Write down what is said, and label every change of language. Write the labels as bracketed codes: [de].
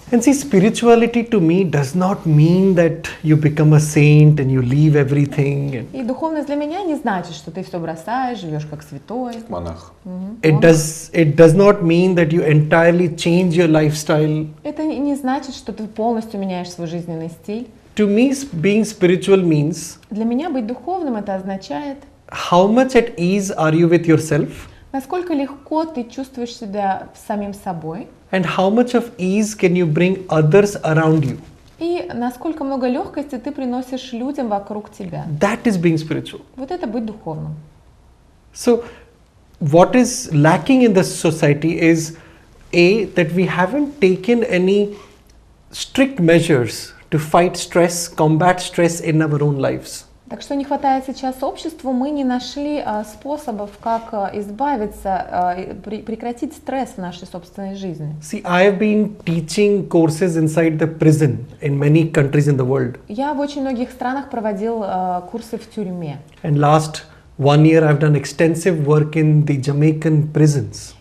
[en] And see, spirituality to me does not mean that you become a saint and you leave everything. [ru] И духовность для меня не значит, что ты все бросаешь, живешь как святой. Монах. [en] It does not mean that you entirely change your lifestyle. [ru] Это не значит, что ты полностью меняешь свой жизненный стиль. [en] To me, being spiritual means [ru] Для меня быть духовным это означает, [en] how much at ease are you with yourself [ru] насколько легко ты чувствуешь себя самим собой, [en] and how much of ease can you bring others around you. [ru] и насколько много легкости ты приносишь людям вокруг тебя. [en] That is being spiritual. [ru] Вот это быть духовным. [en] So, what is lacking in this society is that we haven't taken any strict measures to fight stress, combat stress in our own lives. [ru] Так что не хватает сейчас обществу, мы не нашли способов, как избавиться, прекратить стресс в нашей собственной жизни. [en] See, I have been teaching courses inside the prison in many countries in the world. [ru] Я в очень многих странах проводил курсы в тюрьме. [en] And last 1 year I've done extensive work in the Jamaican prisons.